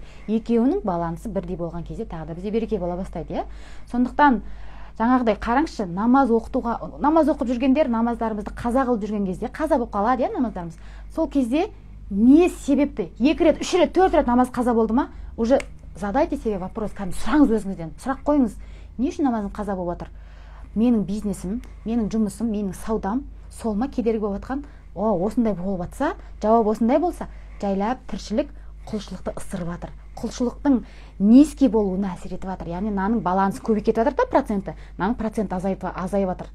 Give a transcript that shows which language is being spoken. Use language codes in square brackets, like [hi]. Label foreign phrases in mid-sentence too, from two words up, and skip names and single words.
[kk] Екеуінің балансы бірдей болған кезде тағы да бізде береке бола бастайды, Сондықтан жаңағыдай қараңызшы, намаз оқып жүргендер, намаздарымызды қаза қылып жүрген кезде, қаза болып қалады, намаздарымыз. Сол кезде не себепті 2 рет, 3 рет, 4 рет намаз қаза болды ма, [ru] уже задайте себе вопрос, [kk] кәдімгі сұраңыз өзіңізден, сұрақ қойыңыз, не үшін намазым қаза болып жатыр? Менің бизнесім, менің жұмысым, менің саудам сол ма кедергі болып жатқан? Осындай болып жатса, жауап осындай болса, жайлап тіршілік құлшылықты ысырып жатыр. Құлшылықтың низкий болуына әсер етіп жатыр. Яғни мынаның балансы көбейіп кетіп жатыр да проценті, мынаның проценті азайып жатыр.